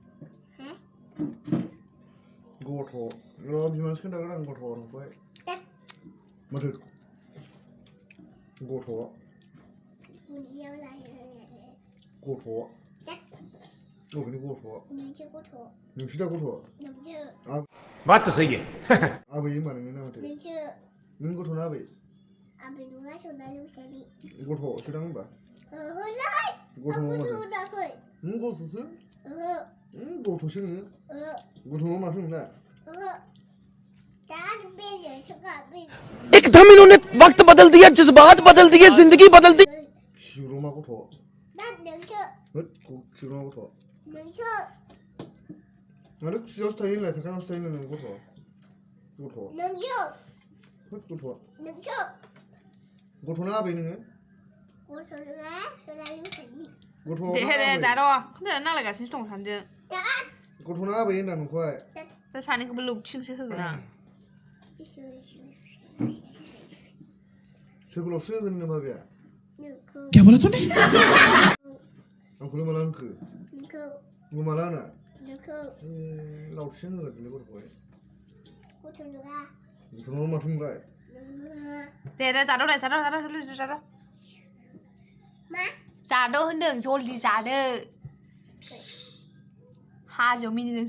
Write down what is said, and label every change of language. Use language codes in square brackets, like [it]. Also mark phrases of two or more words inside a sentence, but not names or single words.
[brx] गथ' र' बिमानोसो खोन्थागोन आं गथ' नुबाय माथो गथ' गथ' अबेनि गथ' नोंसो दा गथ' [hi] बात तो सही है [brx] आबै होनबा नोङो ना माथो नों गथ' ना आबै गथ'सो दां होनबा गथ' नङा माथो नों गथ'सो गथ'सो नोङो गथ' नङा माथो नोंना [hi] एकदम इन्होंने वक्त बदल दिया जज्बात बदल दिए जिंदगी बदल दी [brx] खिब्रमा गथ' खिब्रमा गथ' माथो खुसियावसो थायो होनलाय फेखानावसो थायो होनलाय नों गथ'ना आबै नोङो गथ' दे दे जाद' ओंखाम जाना नांलायगासिनोसो दं सानैजों गथ'ना आबै होनदां नोंखौहाय दा सानैखौबो लौथिंसो होगोन आं सोरखौल'सो होगोन होनदों बाबाया [hi] क्या बोला तूने [brx] आंखौलाय माला होनखो माला होना लावथिंसो होगोन नोंलाय गथ'खौहाय गथ' नङा माथो नोंलाय दे दे जाद' दे जाद' जाद' होनदों जलदि जादो हाजोआव मिनिदोंसो हाराव हारावनो